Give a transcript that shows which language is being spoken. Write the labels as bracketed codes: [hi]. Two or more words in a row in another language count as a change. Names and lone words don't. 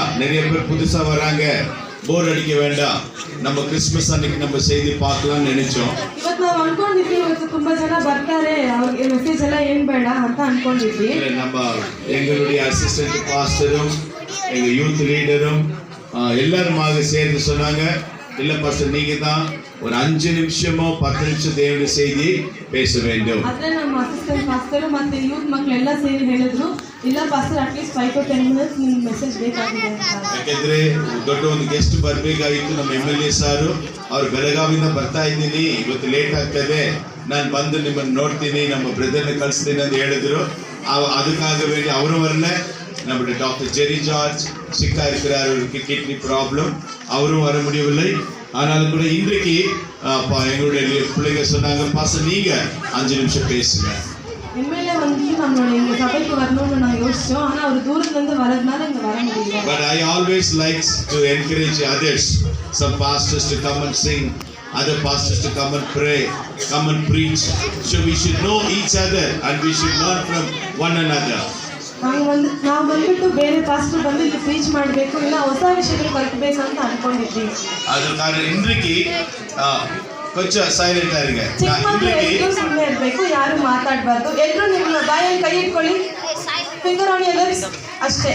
[ta] நிறைய பேர் புதுசா வராங்க, போர் அடிக்க வேண்டாம். நம்ம கிறிஸ்மஸ் அன்னைக்கு நம்ம செய்தி பார்க்கலாம்னு நினைச்சோம். [kn] ಇವತ್ತು ನಾವು ಅನ್ಕೊಂಡಿದ್ವಿ ಇವತ್ತು ತುಂಬಾ ಜನ ಬರ್ತಾರೆ, ಅವ್ರಿಗೆ ಮೆಸೇಜ್ ಎಲ್ಲ ಏನ್ ಬೇಡ ಅಂತ ಅನ್ಕೊಂಡಿದ್ವಿ. [ta] நம்ம எங்களுடைய [en] assistant pastorum [ta] எங்க [en] youth leaderum [ta] எல்லாருமாக சேர்ந்து சொன்னாங்க, இல்ல பாஸ்டர் நீங்க தான் ஒரு 5 நிமிஷமோ 10 நிமிஷம் தேவனுடைய செய்தி பேச வேண்டும். [kn] ಆದ್ರೆ ನಮ್ಮ [en] assistant pastor [kn] ಮತ್ತೆ ಯೂತ್ ಮಕ್ಕಳೆಲ್ಲ ಸೇರಿ ಹೇಳಿದ್ರು, ಇಲ್ಲ ಪಾಸ್ಟರ್ ಅಟ್ಲೀಸ್ಟ್ [en] 5 to 10 minutes [kn] ನಿಮ್ಗೆ ಮೆಸೇಜ್ ಬೇಕಾಗಿದೆ ಅಂತ. ಯಾಕಂದ್ರೆ ದೊಡ್ಡ ಒಂದು ಗೆಸ್ಟ್ ಬರ್ಬೇಕಾಗಿತ್ತು. ನಮ್ಮ MLA ಸಾರು ಅವ್ರು ಬೆಳಗಾವಿಂದ ಬರ್ತಾ ಇದ್ದೀನಿ, ಇವತ್ತು ಲೇಟ್ ಆಗ್ತದೆ, ನಾನು ಬಂದು ನಿಮ್ಮನ್ನು ನೋಡ್ತೀನಿ, ನಮ್ಮ ಬ್ರದರ್ನ ಕಳಿಸ್ತೀನಿ ಅಂತ ಹೇಳಿದ್ರು. [ta] அதுக்காக வேண்டி அவரும் வரல. நம்முடைய டாக்டர் ஜெரி ஜார்ஜ் சிக்கா இருக்கிறார், அவருக்கு [en] kidney problem, [ta] அவரும் வர முடியவில்லை. ஆனாலும் கூட இன்றைக்கு எங்களுடைய பிள்ளைங்க சொன்னாங்க, பாஸ்டர் நீங்க 5 நிமிஷம் பேசுங்க. எம்எல்ஏ வந்து நம்மளோட எங்க சபைக்கு வரணும்னு நான் யோசிச்சோம். ஆனா அவர் தூரத்துல இருந்து வரதுனால இங்க வர முடியல. [en] But I always likes to encourage others, some pastors to come and sing, other pastors to come and pray, come and preach. So we should know each other and we should learn from one another. [kn] ನಾವು ಬಂದ್ಬಿಟ್ಟು ಬೇರೆ ಪಾಸ್ಟರ್ ಬಂದು ಇಲ್ಲಿ ಪ್ರೀಚ್ ಮಾಡಬೇಕು, ಇಲ್ಲ ಹೊಸ ವಿಷಯಗಳು ಕಲಿಸಬೇಕು ಅಂತ ಅನ್ಕೊಂಡಿದ್ವಿ. ಅದರ ಕಾರಣ ಇಂದ್ರಿಗೆ கொஞ்சம் ಸೈಲೆಂಟ್ ಆಗಿರುங்க. ಸುಮ್ಮನೆ ಇರಬೇಕು, ಯಾರು ಮಾತಾಡಬಾರ್ದು. ಎಲ್ಲರೂ ನಿಮ್ಮ ಬಾಯಲ್ಲಿ ಕೈ ಇಟ್ಕೊಳ್ಳಿ, [en] finger on your lips [kn] ಅಷ್ಟೇ.